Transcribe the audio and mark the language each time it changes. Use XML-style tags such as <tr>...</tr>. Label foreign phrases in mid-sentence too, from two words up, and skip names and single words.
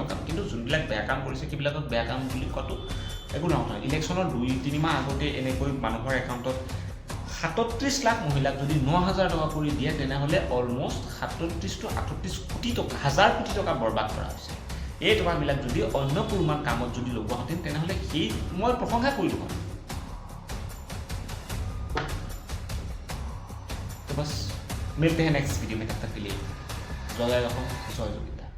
<as>কাম কিন্তু যোনবিলাক বেয়া কাম কৰিছে সেইবিলাকক বেয়া কাম বুলি কোৱাটো একো নহয় ইলেকশ্যনৰ 2-3 মাহ আগতে এনেকৈ মানুহৰ একাউণ্টত 37 লাখ মহিলাক যদি 9,000 টকা কৰি দিয়ে তেনেহ'লে অলমষ্ট 37 to 38 কোটি টকা হাজাৰ কোটি টকা বৰবাদ কৰা হৈছে এই টকাবিলাক যদি অন্য কোনোমান কামত যদি লগোৱাহেঁতেন তেনেহ'লে সেই মই প্ৰশংসা কৰিলোঁ হয়</as> <hi>तो बस मिलते हैं नेक्स्ट वीडियो में तब तक के लिए जय जय</hi>